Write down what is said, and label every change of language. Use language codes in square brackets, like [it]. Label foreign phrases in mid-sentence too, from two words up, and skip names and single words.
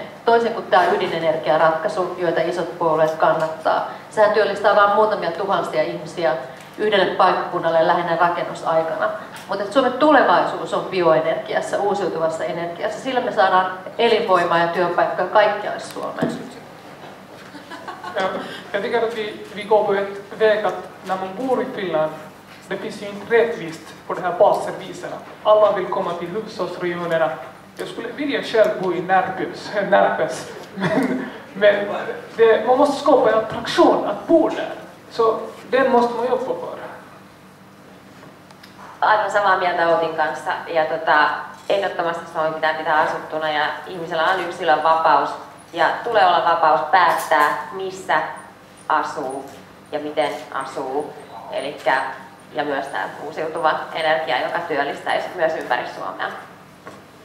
[fi] Toisin kuin tämä ydinenergiaratkaisu, joita isot puolueet kannattaa. Sehän työllistää vain muutamia tuhansia ihmisiä yhdelle paikkakunnalle lähinnä rakennusaikana. Mutta Suomen tulevaisuus on bioenergiassa, uusiutuvassa energiassa. Sillä me saadaan elinvoimaa ja työpaikkoja kaikkialle Suomeen. [sv] Jag tycker att vi går på ett väg att när man bor i Finland, det finns ju inte rättvist på de här basserviserna. Alla vill komma till hushållsregionerna. Jag skulle vilja själv bo i Närpes, men man måste skapa en attraktion att bo där. Så den måste man jobba för. [fi] Aivan samaa mieltä Outin kanssa. Ja ehdottomasti Suomi pitää asuttuna ja ihmisellä on yksilön vapaus. Ja tulee olla vapaus päättää, missä asuu ja miten asuu. Ja myös tämä uusiutuva energia, joka työllistäisi myös ympäri Suomea.